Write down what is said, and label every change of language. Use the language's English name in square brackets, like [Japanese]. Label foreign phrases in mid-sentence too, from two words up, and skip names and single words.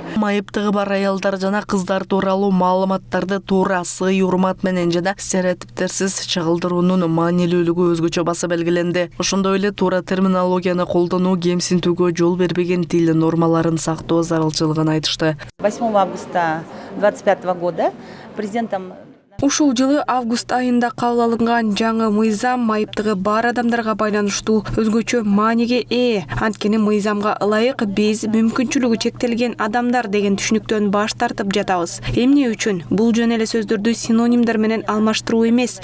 [Kyrgyz] Майыптыгы бар аялдар жана кыздар тууралуу маалыматтарды туура, сый, урмат менен жана стереотиптерсиз чагылдыруунун маанилүүлүгү өзгөчө баса белгиленди. Ошондой эле туура терминологияны колдонуу, кемсинтүүгө жол бербеген тил нормаларын сактоо зарылчылыгын айтышты. [Russian] 8 августа 2025 года президентом [Kyrgyz] Ушул жылы август айында кабыл алынган жаңы мыйзам майыптыгы бар адамдарга байланыштуу өзгөчө мааниге ээ. Анткени мыйзамга ылайык биз мүмкүнчүлүгү чектелген адамдар деген түшүнүктөн баш тартып жатабыз. Эмне үчүн? Бул жөн эле сөздөрдү синонимдер менен алмаштыруу эмес.